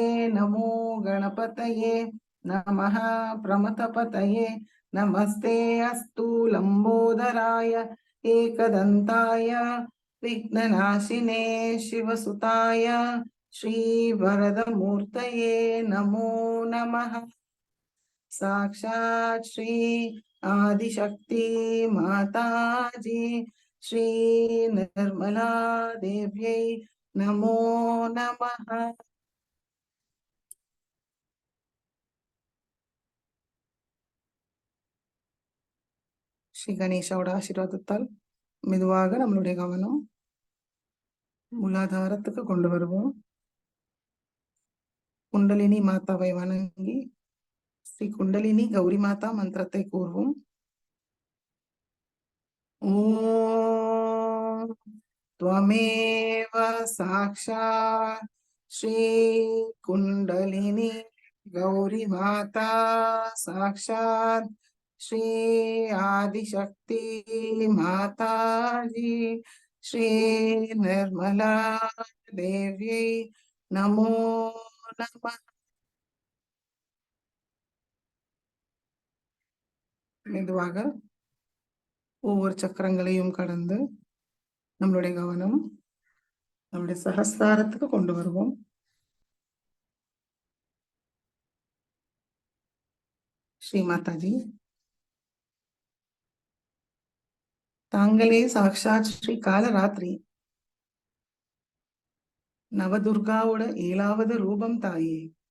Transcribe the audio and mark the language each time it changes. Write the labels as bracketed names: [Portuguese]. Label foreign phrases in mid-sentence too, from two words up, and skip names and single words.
[Sanskrit] नमो गणपतये नमः प्रमथपतये नमस्ते अस्तु लंबोदराय एकदन्ताय विघ्ननाशिने शिवसुताय श्रीवरदमूर्तये नमो नमः साक्षात् श्री आदिशक्ति माताजी श्री निर्मला देव्यै नमो नमः [Tamil] ஸ்ரீ கணேஷோட ஆசீர்வாதத்தால் மெதுவாக நம்மளுடைய கவனம் மூலாதாரத்துக்கு கொண்டு வருவோம். குண்டலினி மாதாவை வணங்கி ஸ்ரீ குண்டலினி கௌரி மாதா மந்திரத்தை கூறுவோம். [Sanskrit] ஓம் त्वमेव साक्षात् श्री कुंडलिनी गौरी माता साक्षात् श्री आदिशक्ति माता जी श्री निर्मला देवी नमो नमः [Tamil] மெதுவாக ஒவ்வொரு சக்கரங்களையும் கடந்து நம்மளுடைய கவனம் நம்முடைய சஹஸ்ராரத்துக்கு கொண்டு வருவோம். ஸ்ரீ மாதாஜி தாங்களே சாக்ஷாத் ஸ்ரீ காலராத்திரி நவதுர்காவோட 7வது ரூபம் தாயே.